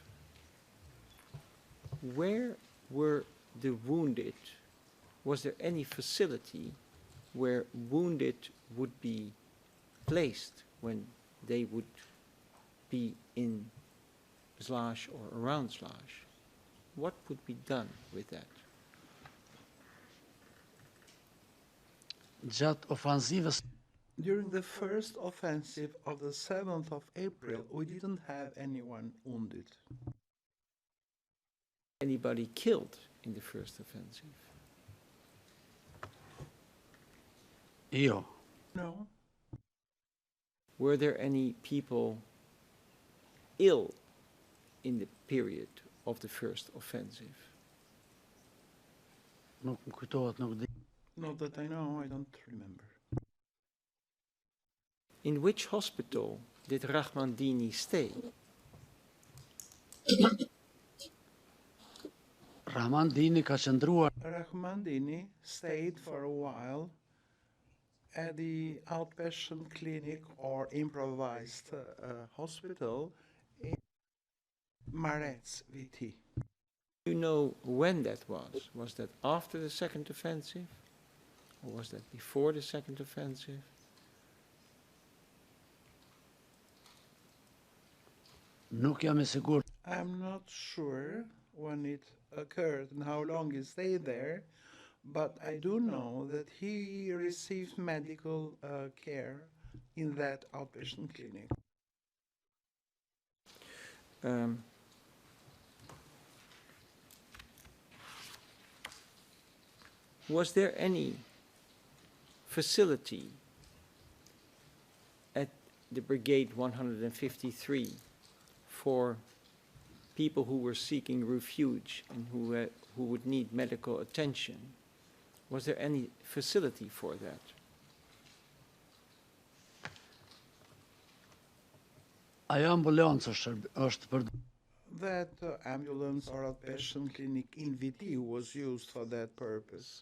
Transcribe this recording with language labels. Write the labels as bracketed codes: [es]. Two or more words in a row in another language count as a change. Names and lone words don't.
[en] Where were the wounded? Was there any facility where wounded would be placed when they would be in Zlaž or around Zlaž? What would be done with that? [sq] Gjatë ofensivës [en] During the first offensive of the 7th of April, we didn't have anyone wounded. Anybody killed in the first offensive? [sq] jo. [en] No. Were there any people ill in the period of the first offensive? [sq] Nuk më kujtohet, nuk di. [en] Not that I know, I don't remember. In which hospital did Rahmandini stay? [sq] Rahmandini ka qëndruar [en] Rahmandini stayed for a while at the outpatient clinic or improvised hospital in Marets, VT. Do you know when that was? Was that after the second offensive? Or was that before the second offensive? [sq] Nuk jam I sigurt. [en] I'm not sure when it occurred and how long he stayed there, but I do know that he received medical care in that outpatient clinic. Was there any facility at the Brigade 153 for people who were seeking refuge and who would need medical attention? Was there any facility for that? [sq] Ajo ambulancë është për [en] That ambulance or outpatient clinic in VT was used for that purpose.